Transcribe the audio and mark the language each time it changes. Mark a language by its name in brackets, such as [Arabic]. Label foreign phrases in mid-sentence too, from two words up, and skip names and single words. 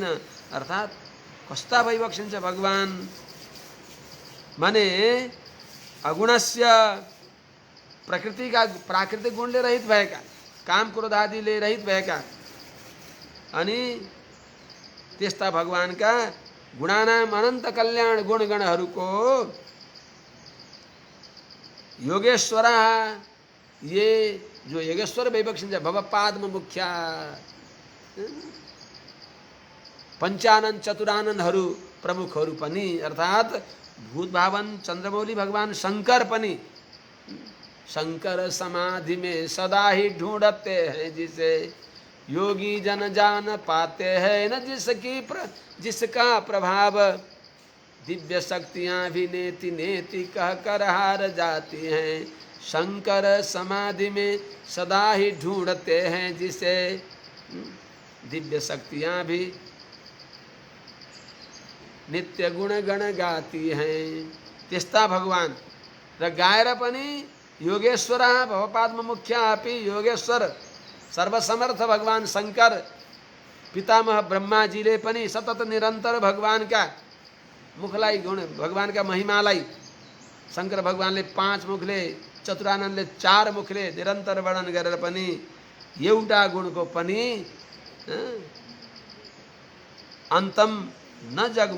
[Nepali] अर्थात् कस्ता भइबक्सिन्छ भगवान भने अगुणस्य प्राकृतिक गुणले रहित भएका, काम क्रोध आदिले रहित भएका, अनि त्यस्ता भगवानका गुणानाम अनन्त कल्याण गुणगणहरूको योगेश्वरा, ये जो योगेश्वर भइबक्सिन्छ भवपादमा मुख्या, पञ्चानन चतुराननहरू प्रमुखहरू पनि, अर्थात् भूत भावन चन्द्रमौली भगवान शंकर पनि। [Hindi] शंकर समाधि में सदा ही ढूंढते हैं जिसे, योगी जन जान पाते हैं न जिसका प्रभाव। दिव्य शक्तियाँ भी नेति नेति कह कर हार जाती हैं। शंकर समाधि में सदा ही ढूंढते हैं जिसे, दिव्य शक्तियाँ भी नित्य गुण गण गाती हैं। [Nepali] त्यस्ता भगवान र गाएर पनि योगेश्वर [Sanskrit] भवपादमा मुख्या अपि [Nepali] योगेश्वर सर्वसमर्थ भगवान शंकर पितामह ब्रह्माजीले पनि सतत निरन्तर भगवानका मुखलाई गुण, भगवानका महिमालाई शंकर भगवानले 5 मुखले, चतुराननले 4 मुखले निरन्तर वर्णन गरेर पनि एउटा गुणको पनि [Sanskrit] अन्तम न जग्मु।